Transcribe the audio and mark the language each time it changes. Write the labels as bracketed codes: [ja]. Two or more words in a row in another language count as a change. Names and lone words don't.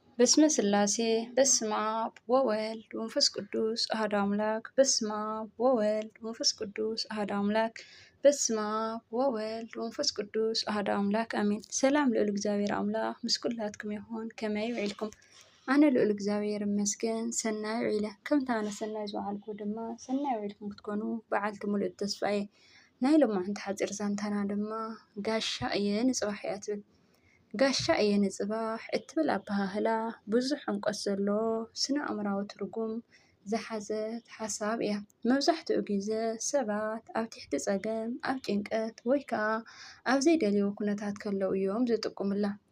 [gez] በስመ ስላሴ በስመ አብ ወወልድ ወመንፈስ ቅዱስ አሐዱ አምላክ። በስመ አብ ወወልድ ወመንፈስ ቅዱስ አሐዱ አምላክ። በስመ አብ ወወልድ ወመንፈስ ቅዱስ አሐዱ አምላክ አሜን። [ti] ሰላም ልዑል እግዚአብሔር አምላክ ምስ ኩላትኩም ይኹን። ከመይ ውዒልኩም? ኣነ ልዑል እግዚአብሔር ይመስገን ሰናይ ውዒለ። ከምታ ኣነ ሰናይ ዝበዓልኩ ድማ ሰናይ ውዒልኩም ክትኮኑ በዓልቲ ሙሉእ ተስፋ እየ። ናይ ሎማዓንቲ ሓፂር ዛንታና ድማ ጋሻ እየ ንፅባሕ እያ ትብል። ጋሻ እየ ንፅባሕ እትብል ኣበሃህላ ብዙሕ ዕንቆት ዘለዎ ስነ ኣእምራዊ ትርጉም ዝሓዘት ሓሳብ እያ። መብዛሕትኡ ግዜ ሰባት ኣብ ትሕቲ ፀገም፣ ኣብ ጭንቀት ወይ ከዓ ኣብ ዘይደልይዎ ኩነታት ከለው እዮም ዝጥቀሙላ።